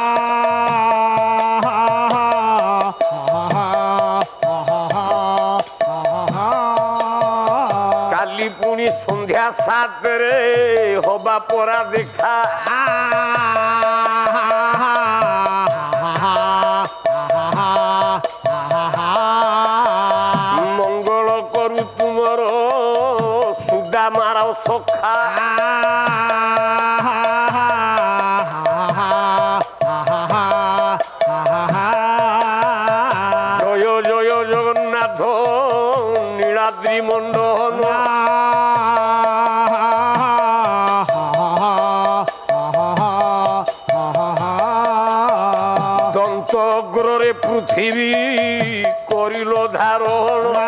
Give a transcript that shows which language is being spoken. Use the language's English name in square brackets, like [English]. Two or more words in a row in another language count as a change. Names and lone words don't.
[Odia] କାଲି ପୁଣି ସନ୍ଧ୍ୟା 7ରେ ହବା ପରା ଦେଖା ମଙ୍ଗଳ କରୁ ତୁମର ସୁଦାମାର ସଖା [Bangla] জয় জয় জগন্নাথ নীলাদ্রি মণ্ডল দন্ত অগ্রে পৃথিবী করিল ধারণ